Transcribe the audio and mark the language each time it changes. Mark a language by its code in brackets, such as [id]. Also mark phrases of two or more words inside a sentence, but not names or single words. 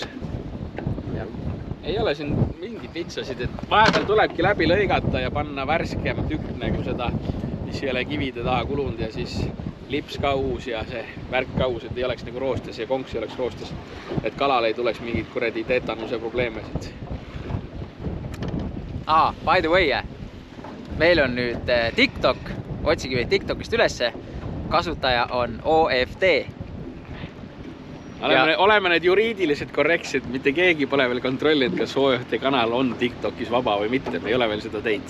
[et] Ei ole siin mingit vitsasid, et vahepeal tulebki läbi lõigata ja panna värskem tükk nagu seda mis ei ole kivide taha kulunud ja siis lips ka uus ja see värk ka uus, et ei oleks nagu roostes ja konks ei oleks roostes. Et kalal ei tuleks mingid kuradi tetanuse probleeme siit. [en] By the way, [et] meil on nüüd TikTok, otsige meid TikTokist ülesse. Kasutaja on OFD. Oleme need juriidiliselt korrektsed, mitte keegi pole veel kontrollinud, kas OFD kanal on TikTokis vaba või mitte. Me ei ole veel seda teinud.